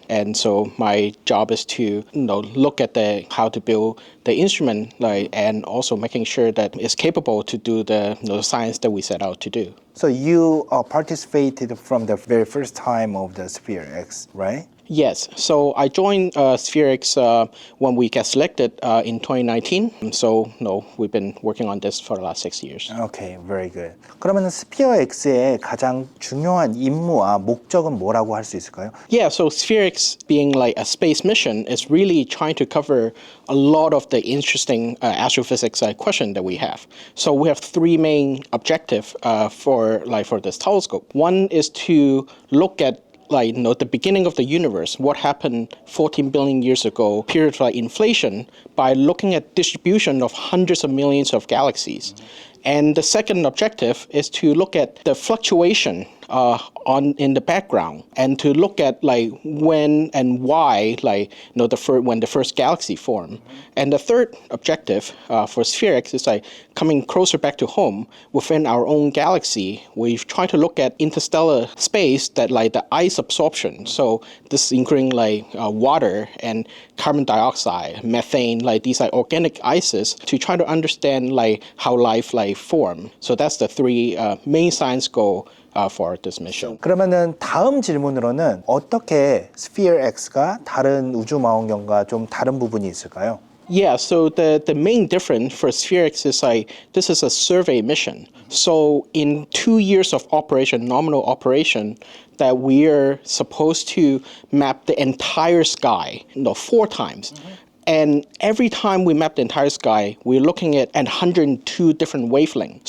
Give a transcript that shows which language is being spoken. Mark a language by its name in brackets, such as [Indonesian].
[English] And so my job is to look at how to build the instrument, and also making sure that it's capable to do the science that we set out to do. So you participated from the very first time of the SPHEREx, right? Yes. So I joined SPHEREx when we got selected in 2019. So we've been working on this for the last 6 years. Okay, very good. [Korean] 그러면 SPHEREx의 가장 중요한 임무와 목적은 뭐라고 할 수 있을까요? [English] Yeah, so SPHEREx being like a space mission is really trying to cover a lot of the interesting astrophysics question that we have. So we have three main objectives for this telescope. One is to look at the beginning of the universe, what happened 14 billion years ago, period of inflation, by looking at distribution of hundreds of millions of galaxies. And the second objective is to look at the fluctuation in the background, and to look at when and why when the first galaxy formed. And the third objective for SPHEREx is coming closer back to home within our own galaxy. We've tried to look at interstellar space, that the ice absorption. So this is including water and carbon dioxide, methane, these organic ices, to try to understand how life form. So that's the three main science goal for this mission. [Korean] 그러면은 다음 질문으로는 어떻게 SPHEREx가 다른 우주망원경과 좀 다른 부분이 있을까요? [English] Yeah, so the main difference for SPHEREx is like this is a survey mission. So in 2 years of operation, nominal operation, that we're supposed to map the entire sky, 4 times. And every time we map the entire sky, we're looking at 102 different wavelengths.